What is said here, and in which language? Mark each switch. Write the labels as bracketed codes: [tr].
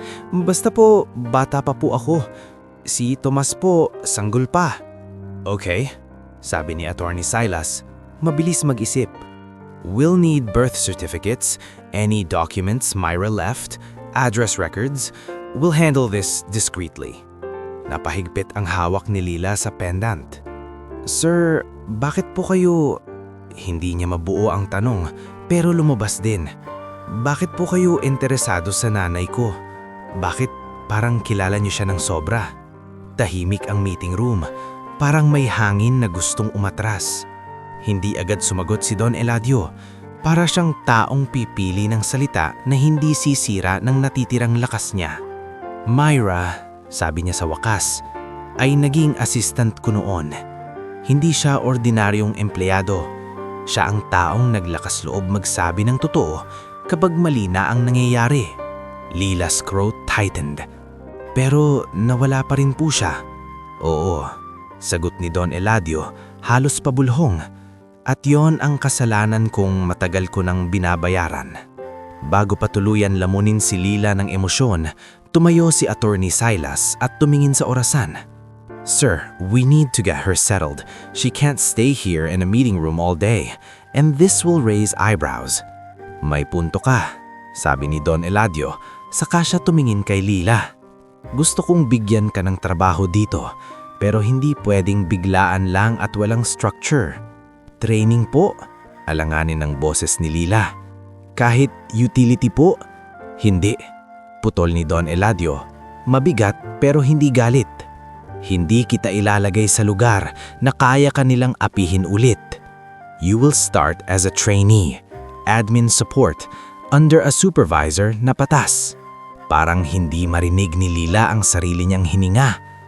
[tl] Basta po, bata pa po ako. Si Tomas po, sanggol pa. Okay, sabi ni Attorney Silas, mabilis mag-isip. [en] We'll need birth certificates, any documents Myra left, address records. We'll handle this discreetly. [tl] Napahigpit ang hawak ni Lila sa pendant. Sir, bakit po kayo... Hindi niya mabuo ang tanong, pero lumabas din. Bakit po kayo interesado sa nanay ko? Bakit parang kilala niyo siya ng sobra? Tahimik ang meeting room, parang may hangin na gustong umatras. Hindi agad sumagot si Don Eladio, para siyang taong pipili ng salita na hindi sisira ng natitirang lakas niya. Myra, sabi niya sa wakas, ay naging assistant ko noon. Hindi siya ordinaryong empleyado. Siya ang taong naglakas loob magsabi ng totoo kapag mali na ang nangyayari. [en] Lila's throat tightened. [tl] Pero nawala pa rin po siya. Oo, sagot ni Don Eladio, halos pabulhong. At yon ang kasalanan kong matagal ko nang binabayaran. Bago pa tuluyan lamunin si Lila ng emosyon, tumayo si Attorney Silas at tumingin sa orasan. [en] Sir, we need to get her settled. She can't stay here in a meeting room all day, and this will raise eyebrows. [tl] May punto ka, sabi ni Don Eladio, saka siya tumingin kay Lila. Gusto kong bigyan ka ng trabaho dito, pero hindi pwedeng biglaan lang at walang structure. Training po, alanganin ng boses ni Lila. Kahit utility po? Hindi, putol ni Don Eladio. Mabigat pero hindi galit. Hindi kita ilalagay sa lugar na kaya ka nilang apihin ulit. [en] You will start as a trainee, admin support, under a supervisor [tl] na patas. Parang hindi marinig ni Lila ang sarili niyang hininga.